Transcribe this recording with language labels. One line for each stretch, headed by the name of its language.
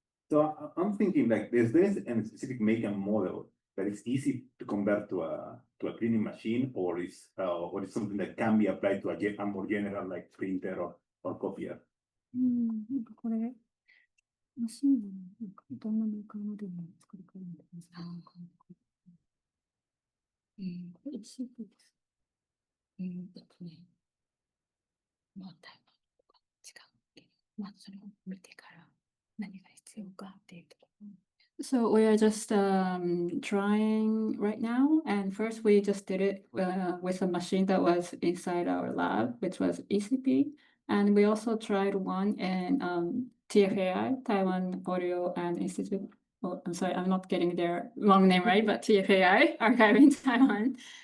English: So I'm thinking like, is there a specific make and model that is easy to convert to a cleaning machine, or is something that can be applied to a more general like printer or copier?
Japanese: なんかこれマシンのなんかどんなメーカーモデルの作り方なんですか？これ ECP です。まあタイマーとか違うけど、まあそれを見てから何が必要かっていうところ。
English: So we are just trying right now, and first we just did it with a machine that was inside our lab, which was ECP, and we also tried one in TFAI, Taiwan Audio and Institute. Oh, I'm sorry, I'm not getting their long name right, but TFAI, Archive in Taiwan.